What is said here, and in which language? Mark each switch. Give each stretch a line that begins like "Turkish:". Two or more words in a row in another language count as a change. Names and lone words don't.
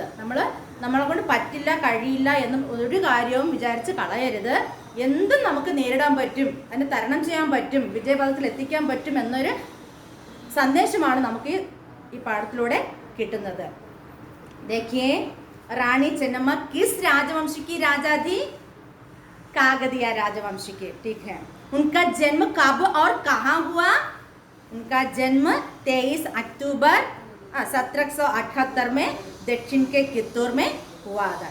Malayalam: നമ്മളെ കൊണ്ട് പറ്റില്ല, കഴിയില്ല എന്നും ഒരു കാര്യവും വിചാരിച്ച് കളയരുത്. എന്തും നമുക്ക് നേരിടാൻ പറ്റും, അതിനെ തരണം ചെയ്യാൻ പറ്റും, വിജയപഥത്തിൽ എത്തിക്കാൻ പറ്റും എന്നൊരു സന്ദേശമാണ് നമുക്ക് ഈ പാഠത്തിലൂടെ കിട്ടുന്നത്.
Hindi: देखिए रानी चेन्नम्मा किस राजवंश की राजा थी? काकतीय राजवंश की. ठीक है. उनका जन्म कब और कहाँ हुआ? उनका जन्म 23 अक्टूबर 1778 में दक्षिण के कित्तूर में हुआ था.